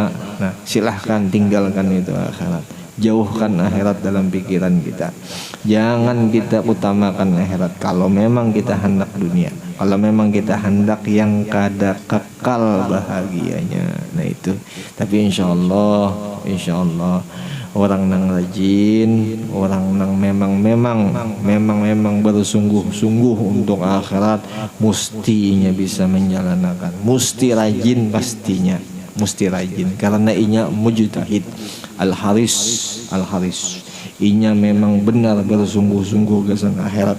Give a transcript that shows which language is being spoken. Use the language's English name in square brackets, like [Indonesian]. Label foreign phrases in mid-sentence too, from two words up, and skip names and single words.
[Indonesian] Nah, silahkan tinggalkan itu akhirat. Jauhkan akhirat dalam pikiran kita. Jangan kita utamakan akhirat kalau memang kita hendak dunia. Kalau memang kita hendak yang kada kekal bahagianya. Nah itu. Tapi [Arabic] إن شاء الله [Indonesian] orang nang rajin, orang nang memang bersungguh-sungguh untuk akhirat, mustinya bisa menjalankan. Musti rajin pastinya. Musti rajin karena inya [Arabic] مجتهد الحريص [Indonesian] inya memang benar bersungguh-sungguh ke akhirat.